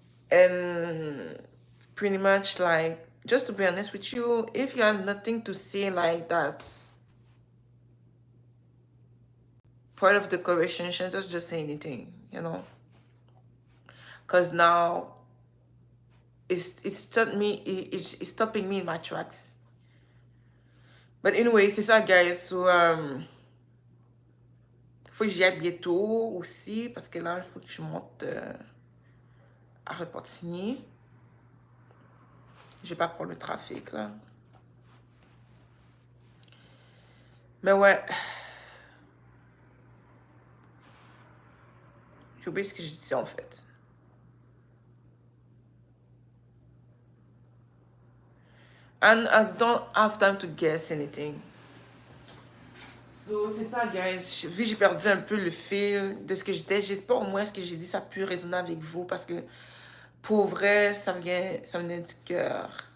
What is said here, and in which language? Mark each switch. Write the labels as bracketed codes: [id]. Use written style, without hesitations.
[en] And pretty much, like, just to be honest with you, if you have nothing to say, like, that's part of the conversation, just say anything, you know, because now it's stopped me, it's stopping me in my tracks. But anyway, [fr] c'est ça, [en] guys. [fr] So, faut que j'y aille bientôt aussi, parce que là, il faut que je monte à Repentigny. Je vais pas prendre le trafic, là. Mais ouais. J'ai oublié ce que je disais, en fait. [en] And I don't have time to guess anything. [fr] So, c'est ça, guys. Vu que j'ai perdu un peu le fil de ce que j'étais, j'espère au moins ce que j'ai dit, ça a pu résonner avec vous parce que pour vrai, ça venait du cœur.